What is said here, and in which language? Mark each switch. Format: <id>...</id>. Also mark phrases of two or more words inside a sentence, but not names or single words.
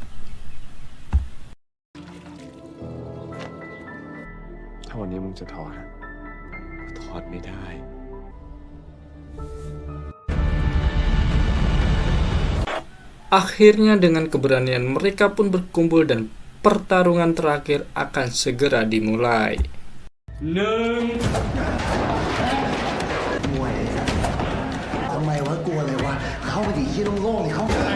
<id>Akhirnya dengan keberanian mereka pun berkumpul dan pertarungan terakhir akan segera dimulai.</id> <th>ทำไมวะกลัวอะไรวะเข้าไปดิที่โล่งๆดิเข้าไป</th>